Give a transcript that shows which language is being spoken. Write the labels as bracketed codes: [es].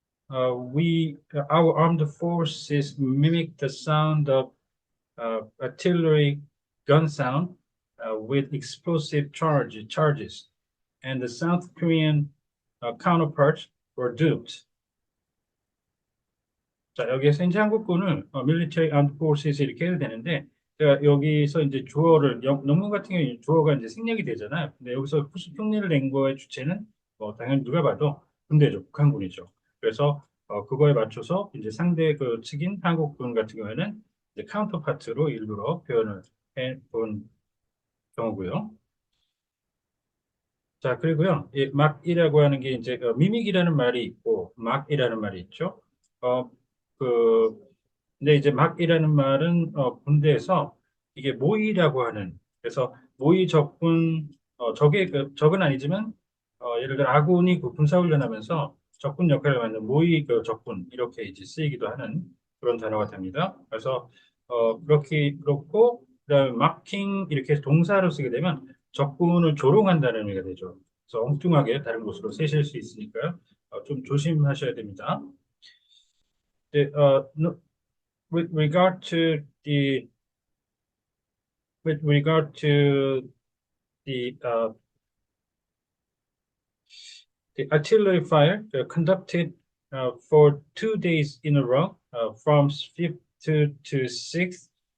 [en] Our armed forces mimic the sound of artillery gun sound with explosive charges, and the South Korean counterparts were duped. [ko] 자, 여기에서 이제 한국군을 [en] military armed forces [ko] 이렇게 해도 되는데, 제가 여기서 이제 주어를, 논문 같은 경우에 주어가 이제 생략이 되잖아요. 근데 여기서 흉내를 낸 거의 주체는 당연히 누가 봐도 군대죠. 북한군이죠. 그래서 그거에 맞춰서 이제 상대 그 측인 한국군 같은 경우에는 이제 카운터파트로 일부러 표현을 해 본 경우고요. 자, 그리고요, 이 막이라고 하는 게 이제 미믹이라는 말이 있고 막이라는 말이 있죠. 어, 그 근데 이제 막이라는 말은 군대에서 이게 모의라고 하는 그래서 모의 적군 적의 적은 아니지만 예를 들어 아군이 그 군사훈련하면서 적군 역할을 맡는 모의 적군 이렇게 이제 쓰이기도 하는 그런 단어가 됩니다. 그래서 그렇고 그다음에 마킹 이렇게 해서 동사로 쓰게 되면 적군을 조롱한다는 의미가 되죠. 그래서 엉뚱하게 다른 곳으로 쓰실 수 있으니까요. 좀 조심하셔야 됩니다. [en] 네, with regard to the with regard to the the artillery fire conducted for 2 days in a row from 5th to 6th